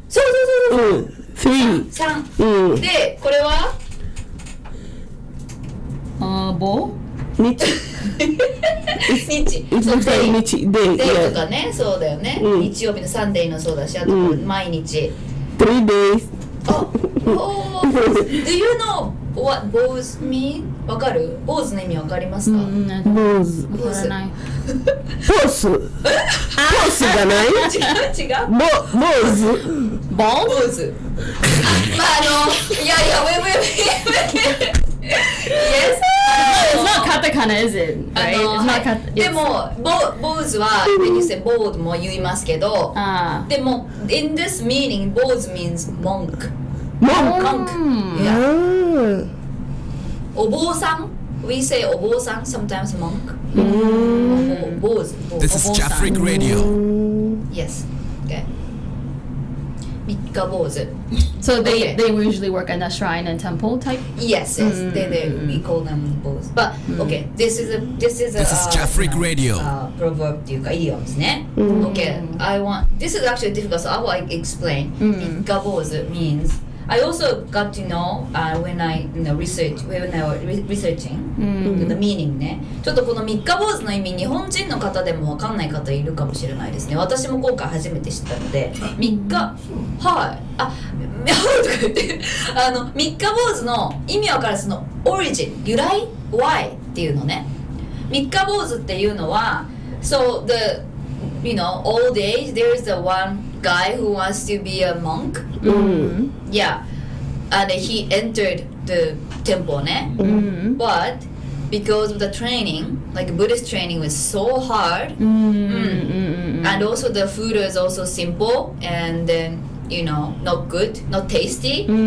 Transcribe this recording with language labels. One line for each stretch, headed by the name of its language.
Japanese: そう
English: Three.
Japanese: 3で、これは
English: Bo?
Japanese: 日。日
English: It looks like 日。Day.
Japanese: デイと
English: Yeah.
Japanese: かね、そうだよね、日曜日のサンデーのそうだし、あと毎日
English: 3 days. あ、do you know what bows mean?
Japanese: わかる？坊主の意味わかりますか？坊主。坊主ポス。ポスじゃない？違う坊主。
English: Bald?
Japanese: 坊主まあいや
English: wait Yes It's not katakana, is it? Right? It's not
Japanese: はい
English: katakana.
Japanese: でも坊主は
English: when you say bald
Japanese: も言いますけど でも
English: in this meaning 坊主 means monk monk yeah. お坊さん we say お坊さん sometimes monk 坊主 This is Jafric Radio. yes okay 三日坊主 So Okay. they usually work in a shrine and temple type? yes we call them both but okay this is This is Jafric Radio. proverb
Japanese: っていうか
English: idioms ね okay this is actually difficult so I will explain 三日坊主 means I also got to know when I researching the meaning ね。
Japanese: ちょっとこの三日坊主の意味、日本人の方でもわかんない方いるかもしれないですね。私も今回初めて知ったので、三日、はい、とか言って三日坊主の意味わかるそのオリジン、由来、why っていうのね。三日坊主っていうのは、
English: so the old age there's the one guy who wants to be a monk. Yeah, and he entered the temple ね。 But because of the training, like Buddhist training was so hard, and also the food was also simple and then not good, not tasty.